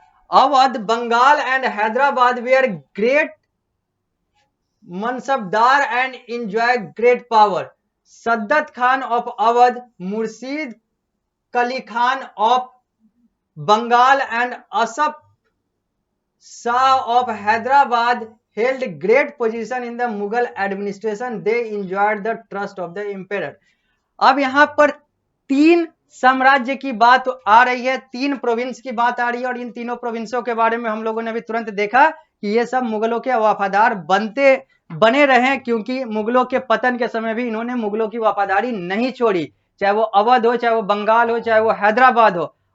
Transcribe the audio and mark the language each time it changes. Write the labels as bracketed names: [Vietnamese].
[English] Awadh, Bengal and Hyderabad were great mansabdar and enjoy great power. Saadat Khan of Awadh, Murshid Quli Khan of Bengal and Asaf Shah of Hyderabad held great position in the Mughal administration. They enjoyed the trust of the emperor। [Hindi] अब यहाँ पर 3 साम्राज्य की बात आ रही है, 3 प्रोविंस की बात आ रही है और इन तीनों प्रोविंसों के बारे में हम लोगों ने अभी तुरंत देखा कि ये सब मुगलों के वफादार बने रहे, क्योंकि मुगलों के पतन के समय भी इन्होंने मुगलों की वफादारी नहीं छोड़ी, चाहे वो अवध हो, चाहे वो बंगाल हो, चाहे वो हैदराबाद हो।